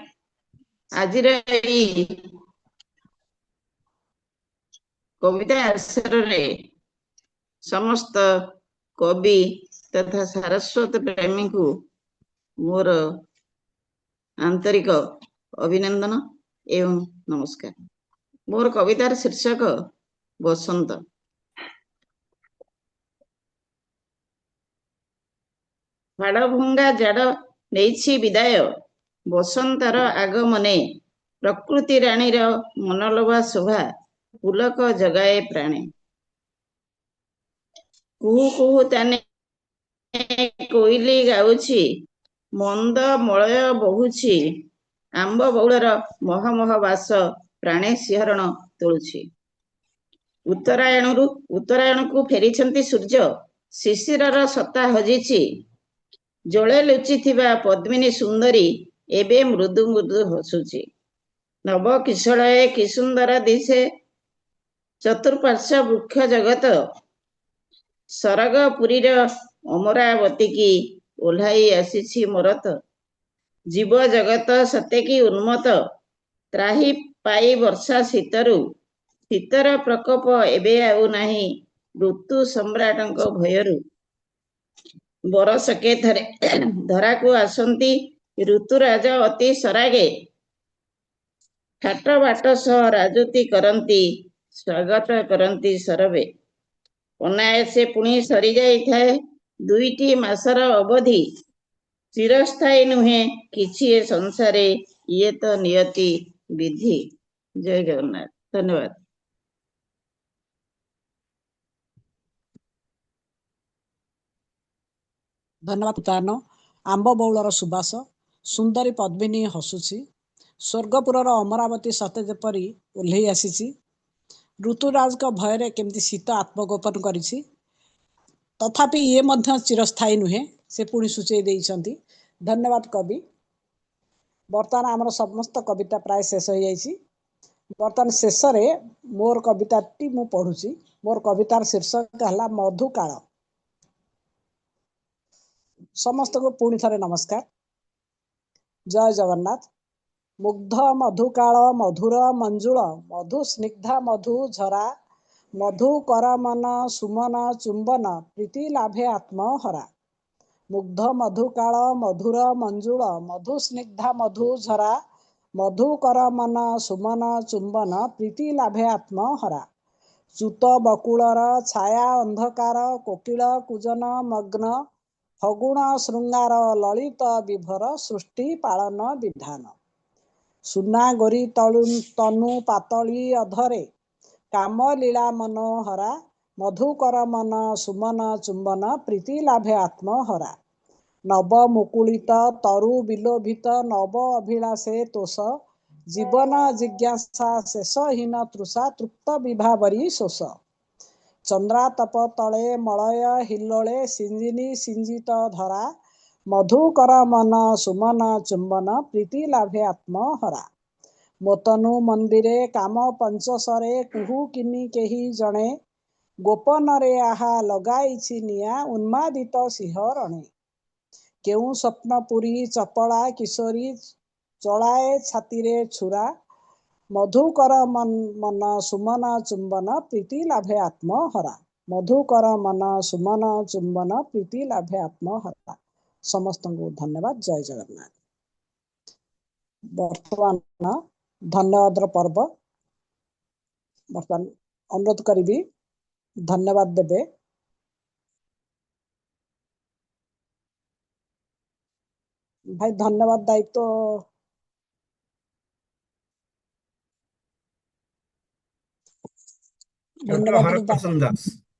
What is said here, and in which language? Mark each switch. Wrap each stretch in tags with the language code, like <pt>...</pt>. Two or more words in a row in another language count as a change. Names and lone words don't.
<or>ଆଜି କବିତା ଆଶ୍ରୟ ରେ ସମସ୍ତ କବି ତଥା ସାରସ୍ୱତ ପ୍ରେମୀ କୁ ମୋର ଆନ୍ତରିକ ଅଭିନନ୍ଦନ ଏବଂ ନମସ୍କାର। ମୋର କବିତାର ଶୀର୍ଷକ ବସନ୍ତ। ହାଡ଼ ଭଙ୍ଗା ଜାଡ଼ ନେଇଛି ବିଦାୟ ବସନ୍ତର ଆଗମନେ ପ୍ରକୃତି ରାଣୀର ମନଲୋଭା ଶୋଭା ପୁଲକ ଜଗାଏ ପ୍ରାଣେ କୁହୁ କୁହୁ ତାନେ କୋଇଲି ଗାଉଛି ମନ୍ଦ ମଳୟ ବହୁଛି ଆମ୍ବ ବଉଳର ମହ ମହ ବାସ ପ୍ରାଣେ ସିହରଣ ତୋଳୁଛି। ଉତ୍ତରାୟଣ କୁ ଫେରିଛନ୍ତି ସୂର୍ଯ୍ୟ ଶିଶିରର ସତ୍ତା ହଜିଛି ଜଳେ ଲୁଚିଥିବା ପଦ୍ମିନୀ ସୁନ୍ଦରୀ ଏବେ ମୃଦୁ ମୃଦୁ ହସୁଛି। ନବ କିଶଳୟେ କି ସୁନ୍ଦର ଦିଶେ ଚତୁର୍ପାର୍ଶ୍ୱ ବୃକ୍ଷ ଜଗତ ସରଗ ପୁରୀର ଅମରାବତୀ କି ଓହ୍ଲାଇ ଆସିଛି ମୋରତ ଜୀବ ଜଗତ ସତେ କି ଉନ୍ମତ ତ୍ରାହି ପାଇ ବର୍ଷା ଶୀତରୁ ଶୀତର ପ୍ରକୋପ ଏବେ ଆଉ ନାହିଁ ଋତୁ ସମ୍ରାଟଙ୍କ ଭୟରୁ ବରଷକେ ଥରେ ଧରା କୁ ଆସନ୍ତି ଋତୁରାଜ ଅତି ସରାଗେ ଠାଟ ବାଟ ସହ ରାଜୁତି କରନ୍ତି ସ୍ୱାଗତ କରନ୍ତି ସରବେ ଅନାୟାସେ ପୁଣି ସରି ଯାଇଥାଏ ଦୁଇଟି ମାସର ଅବଧି ଚିରସ୍ଥାୟୀ ନୁହେଁ କିଛି ଏ ସଂସାରେ ଯେ ତ ନିୟତି ବିଧି। ଜୟ ଜଗନ୍ନାଥ ଧନ୍ୟବାଦ। ଧନ୍ୟବାଦ ତାନୋ ଆମ୍ବ ବଉଳର ସୁବାସ ସୁନ୍ଦରୀ ପଦ୍ମିନୀ ହସୁଛି ସ୍ୱର୍ଗପୁରର ଅମରାବତୀ ସତେ ଯେପରି ଓହ୍ଲାଇ ଆସିଛି ଋତୁରାଜ କା ଭୟରେ କେମିତି ଶୀତ ଆତ୍ମଗୋପନ କରିଛି ତଥାପି ଏ ମଧ୍ୟ ଚିରସ୍ଥାୟୀ ନୁହେଁ ସେ ପୁଣି ସୂଚାଇ ଦେଇଛନ୍ତି। ଧନ୍ୟବାଦ କବି। ବର୍ତ୍ତମାନ ଆମର ସମସ୍ତ କବିତା ପ୍ରାୟ ଶେଷ ହୋ ଯାଇଛି। ବର୍ତ୍ତମାନ ଶେଷ ରେ ମୋର କବିତାଟି ମୁଁ ପଢୁଛି। ମୋର କବିତାର ଶୀର୍ଷକ ହେଲା ମଧୁକାଳ। ସମସ୍ତ କୁ ପୁଣି ଥରେ ନମସ୍କାର। ଜୟ ଜଗନ୍ନାଥ। ମୁଗ୍ଧ ମଧୁକାଳ ମଧୁର ମଞ୍ଜୁଳ ମଧୁ ସ୍ନିଗ୍ଧା ମଧୁ ଝରା ମଧୁ କର ମନ ସୁମନ ଚୁମ୍ବନ ପ୍ରୀତି ଲାଭେ ଆତ୍ମହରା। ମୁଗ୍ଧ ମଧୁକାଳ ମଧୁର ମଞ୍ଜୁଳ ମଧୁ ସ୍ନିଗ୍ଧା ମଧୁ ଝରା ମଧୁ କର ମନ ସୁମନ ଚୁମ୍ବନ ପ୍ରୀତି ଲାଭେ ଆତ୍ମହରା। ଚ୍ୟୁତ ବକୁଳର ଛାୟା ଅନ୍ଧକାର କୋକିଳ କୁଜନ ମଗ୍ନ ଫଗୁଣ ଶୃଙ୍ଗାର ଲଳିତ ବିଭର ସୃଷ୍ଟି ପାଳନ ବିଧାନ। ସୁନା ଗୋରୀ ତନୁ ପତଳି ଅଧରେ କାମ ଲୀଳା ମନୋହରା ମଧୁକର ମନ ସୁମନ ଚୁମ୍ବନ ପ୍ରୀତି ଲାଭେ ଆତ୍ମହରା। ନବ ମୁକୁଳିତ ତରୁ ବିଲୋଭିତ ନବ ଅଭିଳାଷେ ତୋଷ ଜୀବନ ଜିଜ୍ଞାସା ଶେଷହୀନ ତୃଷା ତୃପ୍ତ ବିଭାବରୀ ଶୋଷ। ଚନ୍ଦ୍ରାତପ ତଳେ ମଳୟ ହିଲ୍ଲୋଳେ ସିଞ୍ଜିନୀ ସିଞ୍ଜିତ ଧରା ମଧୁକର ମନ ସୁମନ ଚୁମ୍ବନ ପ୍ରୀତି ଲାଭେ ଆତ୍ମହରା। ମୋତନୁ ମନ୍ଦିରେ କାମ ପଞ୍ଚଶରେ କୁହୁ କିନୀ କେହି ଜଣେ ଗୋପନ ରେ ଆହା ଲଗାଇଛି ନିଆଁ ଉନ୍ମାଦିତ ସିହରଣେ। କେଉଁ ସ୍ୱପ୍ନପୁରୀ ଚପଳା କିଶୋରୀ ଚଳାଏ ଛାତିରେ ଛୁରା ମଧୁକର ମନ ସୁମନ ଚୁମ୍ବନ ପ୍ରୀତି ଲାଭେ ଆତ୍ମହରା। ମଧୁକର ମନ ସୁମନ ଚୁମ୍ବନ ପ୍ରୀତି ଲାଭେ ଆତ୍ମହରା। ସମସ୍ତ କୁ ଧନ୍ୟବାଦ। ଜୟ ଜଗନ୍ନାଥ। ବର୍ତ୍ତମାନ ଧନ୍ୟବାଦର ପର୍ବ। ବର୍ତ୍ତମାନ ଅନୁରୋଧ କରିବି ଧନ୍ୟବାଦ ଦେବେ। ଭାଇ ଧନ୍ୟବାଦ ଦାୟିତ୍ୱ ଡକ୍ଟର ହରପ୍ରସନ୍ନ ଦାସ।</or>